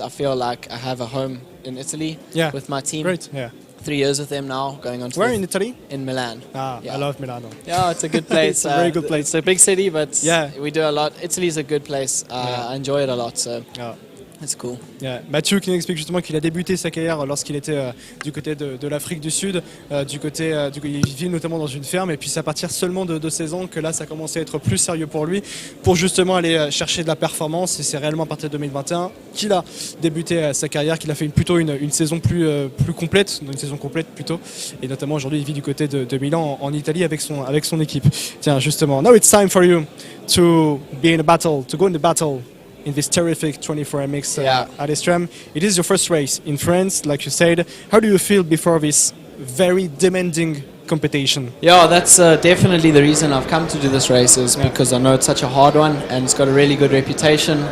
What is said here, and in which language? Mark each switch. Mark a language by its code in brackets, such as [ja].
[en] I feel like I have a home in Italy with my team. Great. Yeah. 3 years with them now, going on to Where in Italy? in Milan. I love Milano. Yeah, it's a good place. It's a very good place. It's a big city, but Yeah. we do a lot. Italy is a good place. I enjoy it a lot, so it's cool. Yeah. [fr] Mathieu qui nous explique justement qu'il a débuté sa carrière lorsqu'il était du côté de l'Afrique du Sud, il vit notamment dans une ferme, et puis c'est à partir seulement de 16 ans que là ça a commencé à être plus sérieux pour lui, pour justement aller chercher de la performance, et c'est réellement à partir de 2021 qu'il a débuté sa carrière, qu'il a fait plutôt une saison plus complète, une saison complète plutôt, et notamment aujourd'hui il vit du côté de Milan en Italie avec son équipe. Tiens justement, [en] now it's time for you to be in a battle, to go in the battle in this terrific 24MX at ALESTREM. It is your first race in France, like you said. How do you feel before this very demanding competition? Yeah, that's definitely the reason I've come to do this race, is because I know it's such a hard one and it's got a really good reputation.